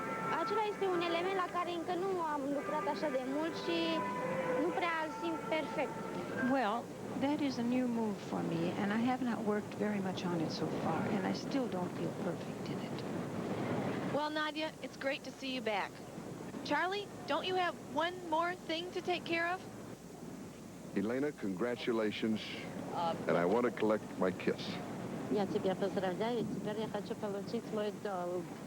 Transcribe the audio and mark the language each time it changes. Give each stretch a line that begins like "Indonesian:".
Romanian: Acela este un element la care încă nu am lucrat așa de mult și nu prea îl simt perfect.
English: Well, that is a new move for me, and I have not worked very much on it so far, and I still don't feel perfect in it. Well, Nadia, it's great to see you back. Charlie, don't you have one more thing to take care of? Elena, congratulations, and I want to collect my kiss.
Russian: Я тебя поздравляю, теперь я хочу получить мой долг.